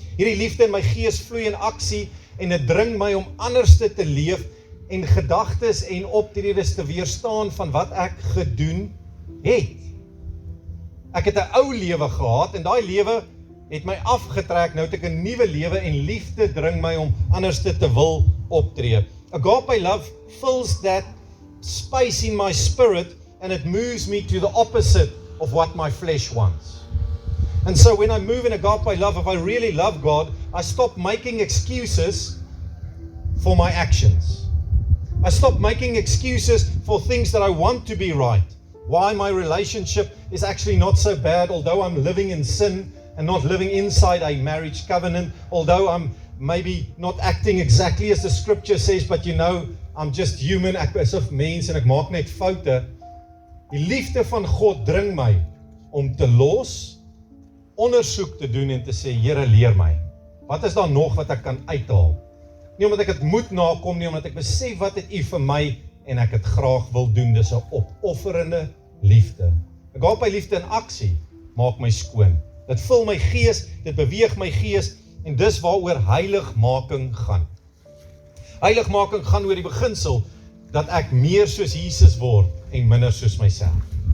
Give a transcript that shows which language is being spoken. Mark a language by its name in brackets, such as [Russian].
[Afrikaans] Hierdie liefde in my gees vloei in aksie en dit dring my om anders te leef en gedagtes en optredes te weerstaan van wat ek gedoen het. Ek het 'n ou lewe gehad en daai lewe het my afgetrek, nou het ek 'n nuwe lewe en liefde dring my om anders te wil optree. [English] Agape love fills that space in my spirit and it moves me to the opposite of what my flesh wants. And so when I move in agape love, if I really love God, I stop making excuses for my actions. I stop making excuses for things that I want to be right. Why my relationship is actually not so bad, although I'm living in sin and not living inside a marriage covenant, although I'm maybe not acting exactly as the scripture says, but you know, I'm just human, [Afrikaans] ek is 'n mens en ek maak net foute. Die liefde van God dring my om te los, ondersoek te doen en te sê, Here, leer my. Wat is daar nog wat ek kan uithaal? Nie omdat ek dit moet nakom nie, omdat ek besef wat het U vir my en ek het graag wil doen. Dis 'n opofferende liefde. Agape liefde in aksie maak my skoon. Dit vul my gees, dit beweeg my gees en dis waaroor heiligmaking gaan. Heiligmaking gaan oor die beginsel dat ek meer soos Jesus word en minder soos myself.